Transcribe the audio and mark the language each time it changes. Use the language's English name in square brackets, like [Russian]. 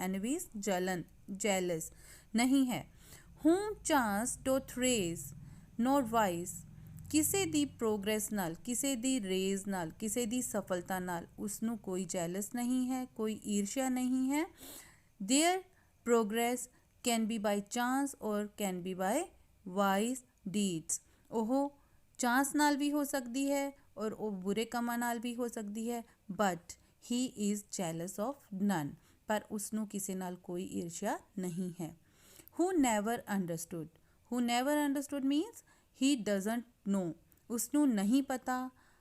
[English] Envies ਜਲਨ, jealous [Punjabi] ਨਹੀਂ ਹੈ। [English] Whom chance doth raise, nor wise. [Punjabi] ਕਿਸੇ ਦੀ ਪ੍ਰੋਗਰੈਸ ਨਾਲ, ਕਿਸੇ ਦੀ ਰੇਜ਼ ਨਾਲ, ਕਿਸੇ ਦੀ ਸਫਲਤਾ ਨਾਲ ਉਸਨੂੰ ਕੋਈ ਜੈਲਸ ਨਹੀਂ ਹੈ, ਕੋਈ ਈਰਸ਼ਾ ਨਹੀਂ ਹੈ। [English] Their progress can be by chance or can be by wise deeds. [Punjabi] ਉਹ ਚਾਂਸ ਨਾਲ ਵੀ ਹੋ ਸਕਦੀ ਹੈ ਔਰ ਉਹ ਬੁਰੇ ਕੰਮਾਂ ਨਾਲ ਵੀ ਹੋ ਸਕਦੀ ਹੈ, [English] but he is jealous of none, [Punjabi] ਪਰ ਉਸਨੂੰ ਕਿਸੇ ਨਾਲ ਕੋਈ ਈਰਸ਼ਾ ਨਹੀਂ ਹੈ। [English] who never understood, who never understood means he doesn't know, [Punjabi] ਉਸਨੂੰ ਨਹੀਂ ਪਤਾ।